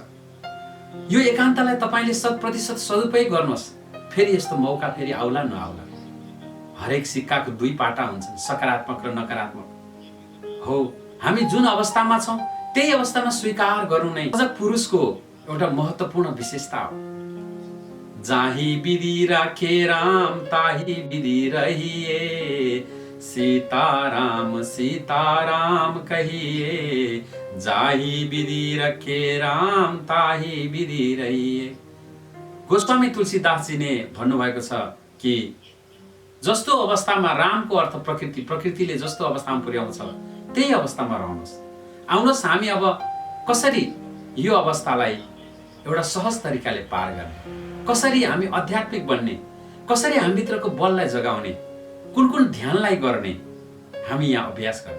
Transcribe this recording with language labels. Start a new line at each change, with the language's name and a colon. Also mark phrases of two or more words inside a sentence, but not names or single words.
Nepali: यो एकान्तलाई तपाईले 100% सदुपयोग गर्नुहोस्। फेरि यस्तो मौका फेरि आउला नआउला। हरेक सिक्काको दुई पाटा हुन्छन्, सकारात्मक र नकारात्मक हो। हामी जुन अवस्थामा छौँ त्यही अवस्थामा स्वीकार गर्नु नै अझ पुरुषको एउटा महत्त्वपूर्ण विशेषता हो।
Hindi: जाही विधि राखे राम ताही विधि रहिए, सीताराम सीताराम कहिए, जाही विधि रखे राम ताही विधि रहिए।
Nepali: गोस्वामी तुलसीदासजीले भन्नुभएको छ कि जस्तो अवस्थामा रामको अर्थ प्रकृति, प्रकृतिले जस्तो अवस्थामा पुर्याउँछ त्यही अवस्थामा रहनुहोस्। आउनुहोस् हामी अब कसरी यो अवस्थालाई एउटा सहज तरिकाले पार गर्ने, कसरी हामी आध्यात्मिक बन्ने, कसरी हामीभित्रको बललाई जगाउने, कुन कुन ध्यानलाई गर्ने हामी यहाँ अभ्यास गर्ने।